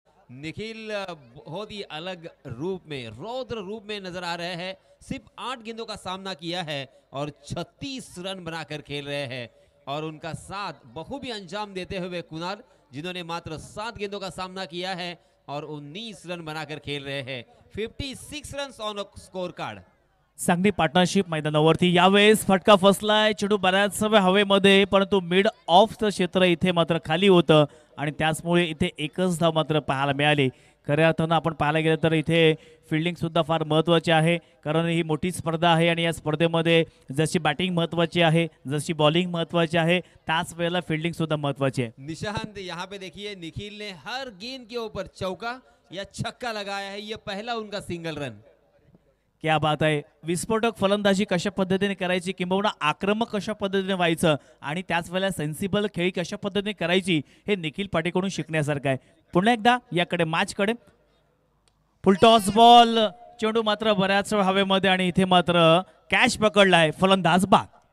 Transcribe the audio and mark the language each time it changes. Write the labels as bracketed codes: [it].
[hi] निखिल बहुत ही अलग रूप में, रौद्र रूप में नजर आ रहे हैं। सिर्फ 8 गेंदों का सामना किया है और 36 रन बनाकर खेल रहे हैं और उनका साथ बखूबी अंजाम देते हुए कुणाल, जिन्होंने मात्र 7 गेंदों का सामना किया है और 19 रन बनाकर खेल रहे हैं। 56 रन ऑन स्कोर कार्ड। [mr] चांगली पार्टनरशिप मैदानावरती. यावेळेस फटका फसलाय. चेंडू बऱ्याच हवेमध्ये, परंतु मिड ऑफचं क्षेत्र इथे मात्र खाली होतं आणि त्याचमुळे इथे एकच धाव मात्र पाहायला मिळाली. खऱ्या अर्थानं आपण पाहायला गेलं तर इथे फिल्डिंग सुद्धा फार महत्त्वाची आहे, कारण ही मोठी स्पर्धा आहे आणि या स्पर्धेमध्ये जशी बॅटिंग महत्त्वाची आहे, जशी बॉलिंग महत्त्वाची आहे, त्याच वेळेला फिल्डिंग सुद्धा महत्त्वाची आहे. [hi] निशांत, यहाँ पे देखिए निखिल ने हर गेंद के ऊपर चौका या छक्का लगाया है। ये पहला उनका सिंगल रन. क्या बात [mr] आहे. विस्फोटक फलंदाजी कशा पद्धतीने करायची, किंबहुना आक्रमक कशा पद्धतीने व्हायचं आणि त्याच वेळेला सेन्सिबल खेळी कशा पद्धतीने करायची, हे निखिल पाटीकडून शिकण्यासारखं आहे. पुन्हा एकदा याकडे मॅचकडे फुलटॉस बॉल. चेंडू मात्र बऱ्याच हवेमध्ये आणि इथे मात्र कॅच पकडलाय फलंदाज बाद.